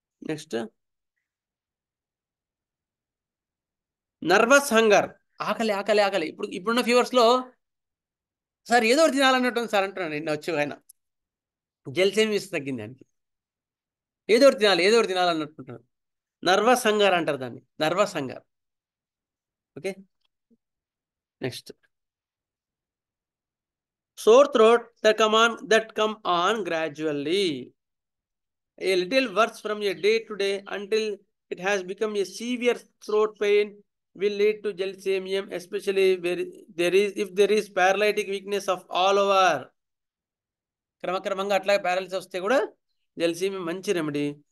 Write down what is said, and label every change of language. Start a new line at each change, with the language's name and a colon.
English: next nervous hunger,
Telugu: ఆకలి ఆకలి ఆకలి. ఇప్పుడున్న ఫీవర్స్లో సార్ ఏదో ఒకటి తినాలన్నట్టు సార్ అంటున్నాను. నిన్న వచ్చి ఆయన జెల్సేమియస్ తగ్గింది దానికి, ఏదో ఒకటి తినాలన్నట్టుంటారు. నర్వస్ హంగర్ అంటారు దాన్ని, nervous hunger.
English: Okay. Next sore throat that come on gradually, a little worse from a day to day until it has become a severe throat pain will lead to gelsemium, especially if there is paralytic weakness of all over.
Telugu: క్రమక్రమంగా అట్లా paralysis వస్తే కూడా gelsemium మంచి remedy.